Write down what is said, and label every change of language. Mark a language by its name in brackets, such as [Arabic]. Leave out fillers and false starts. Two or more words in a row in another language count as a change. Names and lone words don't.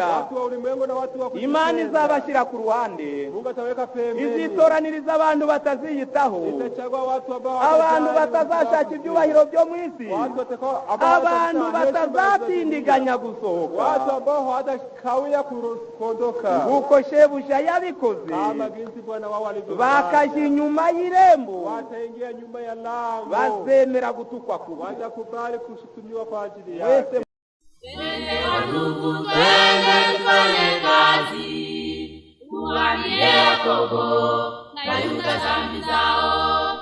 [Swahili] watu wa ulimwengu na watu wa [Rundi] Imana izabashyira ku ruhande, [Swahili] Mungu ataweka pembeni, [Rundi] izitoraniriza abantu bataziyitaho, [Swahili] itachagua watu ambao [Rundi] abantu batazashaka ibyubahiro byo mu isi, [Swahili] watu watakao [Rundi] abantu batazatindiganya gusohoka. [Swahili] watu ambao hawatakawia kuondoka. [Rundi] uko shebuja yabikoze [Swahili] kama jinsi bwana wao alivyofanya, [Rundi] bakaje inyuma y'irembo, [Swahili] wataingia nyuma ya lango, [Rundi] bazemera gutukwa kubi, [Swahili] watakubali kushutumiwa kwa ajili yake. [Rundi] wese [Swahili] ndugu, twende tufanye kazi, tuambie Yakobo na Yuda dhambi zao.